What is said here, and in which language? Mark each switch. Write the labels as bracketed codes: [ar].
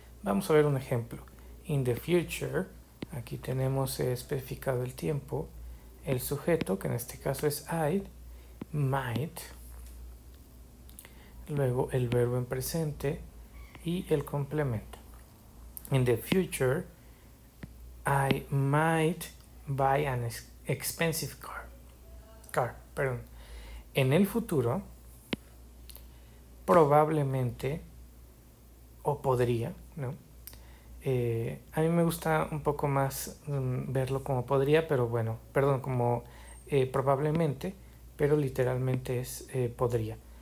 [es] Vamos a ver un ejemplo. [en] In the future, [es] aquí tenemos especificado el tiempo, el sujeto, que en este caso es I, might, luego el verbo en presente y el complemento. [en] In the future, I might buy an expensive car. [es] En el futuro, probablemente, o podría, ¿no? A mí me gusta un poco más verlo como podría, pero bueno, perdón, como probablemente, pero literalmente es podría.